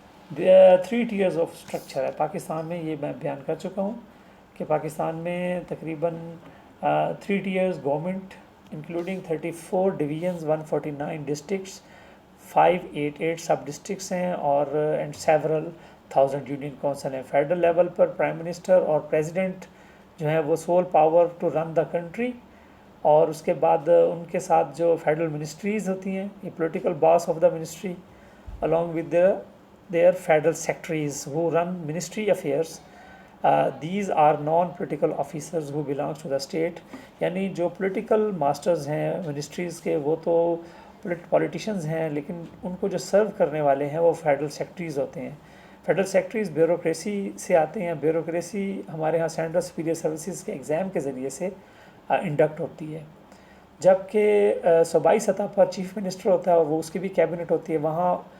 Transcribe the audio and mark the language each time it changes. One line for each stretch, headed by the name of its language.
Urdu: 3 tears of structure ہے پاکستان میں، یہ میں بیان کر چکا ہوں کہ پاکستان میں تقریباً 3 tears government including 34 divisions, 149 districts, 588 سب ڈسٹرکٹس ہیں، اور اینڈ سیورل 1000 یونین کونسل ہیں۔ فیڈرل لیول پر پرائم منسٹر اور پریزیڈنٹ جو ہیں وہ
English: civil power to run the country,
Urdu: اور اس کے بعد ان کے ساتھ جو فیڈرل منسٹریز ہوتی ہیں، یہ
English: Political boss of the ministry along with their federal secretaries who run ministry affairs. These are non-political officers who belongs to the state.
Urdu: یعنی جو political masters ہیں ministries کے وہ تو politicians ہیں، لیکن ان کو جو سرو کرنے والے ہیں وہ federal secretaries ہوتے ہیں۔ federal secretaries بیوروکریسی سے آتے ہیں۔ بیوروکریسی ہمارے ہاں سینٹرل سپیریئر سروسز کے ایگزام کے ذریعے سے انڈکٹ ہوتی ہے، جبکہ صوبائی سطح پر چیف منسٹر ہوتا ہے اور وہ اس کی بھی کیبنٹ ہوتی ہے۔ وہاں